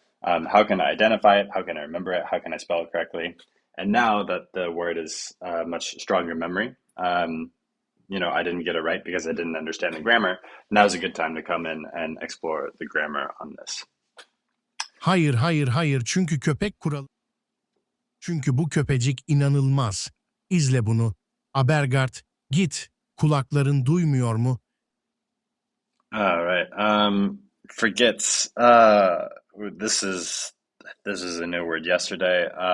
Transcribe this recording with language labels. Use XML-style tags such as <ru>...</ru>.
<en>How can I identify it? How can I remember it? How can I spell it correctly? And now that the word is much stronger memory, I didn't get it right because I didn't understand the grammar. Now's a good time to come in and explore the grammar on this.</en> <tr>Hayır, hayır, hayır. Çünkü köpek kuralı. Çünkü bu köpecik inanılmaz. İzle bunu. Abergart, git. Kulakların duymuyor mu?</tr> <en>All right. Forgets. This is a new word yesterday.</en>